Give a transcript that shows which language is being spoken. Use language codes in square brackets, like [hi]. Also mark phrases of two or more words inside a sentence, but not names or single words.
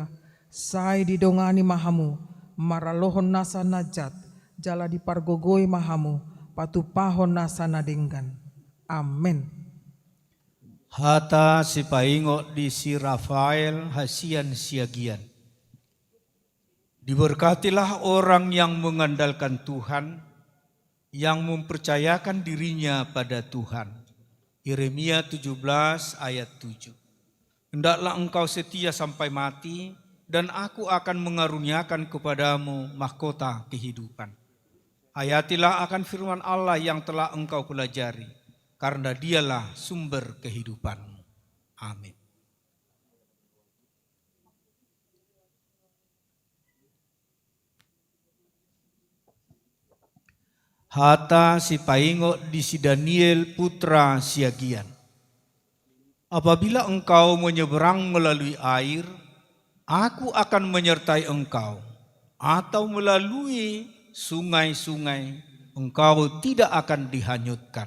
[bbc] Sai didongani mahamu, maralohon nasa najat, jala dipargogoi mahamu, patupahon nasa nadenggan. Amin. Hata si paingo di si Rafael Hasian Siagian. [id] Diberkatilah orang yang mengandalkan Tuhan, yang mempercayakan dirinya pada Tuhan. Yeremia 17 ayat 7. Hendaklah engkau setia sampai mati, dan aku akan mengaruniakan kepadamu mahkota kehidupan. Hayatilah akan firman Allah yang telah engkau pelajari, karena dialah sumber kehidupanmu. Amin. [bbc] Hata si paingo di si Daniel putra Siagian. [id] Apabila engkau menyeberang melalui air, aku akan menyertai engkau. Atau melalui sungai-sungai, engkau tidak akan dihanyutkan.